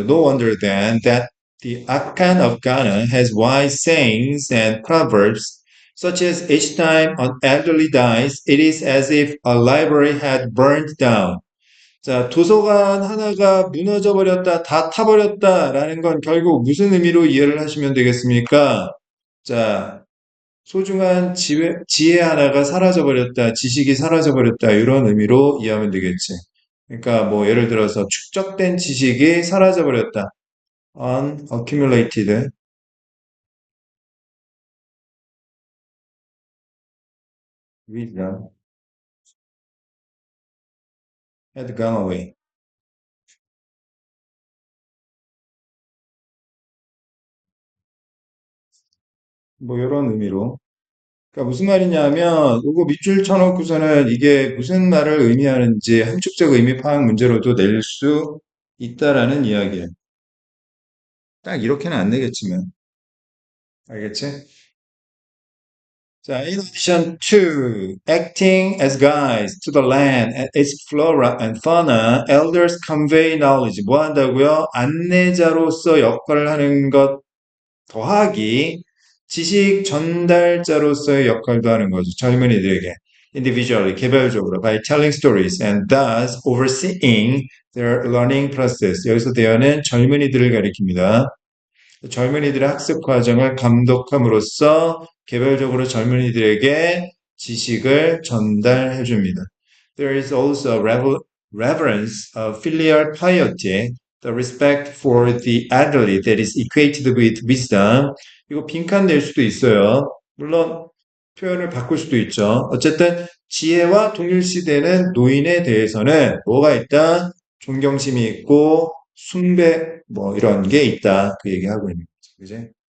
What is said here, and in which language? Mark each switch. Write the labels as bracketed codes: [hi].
[en] No wonder then that the Akan of Ghana has wise sayings and proverbs, such as each time an elderly dies, it is as if a library had burned down. [ko] 자, 도서관 하나가 무너져 버렸다, 다 타버렸다라는 건 결국 무슨 의미로 이해를 하시면 되겠습니까? 자, 소중한 지혜 하나가 사라져버렸다, 지식이 사라져버렸다, 이런 의미로 이해하면 되겠지. 그러니까 뭐 예를 들어서 축적된 지식이 사라져버렸다. [en] unaccumulated wisdom had gone away. [ko] 뭐 이런 의미로. 그러니까 무슨 말이냐면 이거 밑줄 쳐놓고서는 이게 무슨 말을 의미하는지 함축적 의미 파악 문제로도 낼 수 있다라는 이야기예요. 딱 이렇게는 안 내겠지만. 알겠지? [en] 자, in addition to acting as guides to the land and its flora and fauna, elders convey knowledge. [ko] 뭐 한다고요? 안내자로서 역할을 하는 것 더하기 지식 전달자로서의 역할도 하는 거죠. 젊은이들에게. [en] individually, [ko] 개별적으로, [en] by telling stories and thus overseeing their learning process. [ko] 여기서 대화는 젊은이들을 가리킵니다. 젊은이들의 학습 과정을 감독함으로써 개별적으로 젊은이들에게 지식을 전달해 줍니다. [en] There is also reverence of filial piety, the respect for the elderly that is equated with wisdom. [ko] 이거 빈칸 낼 수도 있어요. 물론 표현을 바꿀 수도 있죠. 어쨌든 지혜와 동일시되는 노인에 대해서는 뭐가 있다? 존경심이 있고 숭배 뭐 이런 게 있다. 그 얘기하고 있는 거죠. 그지?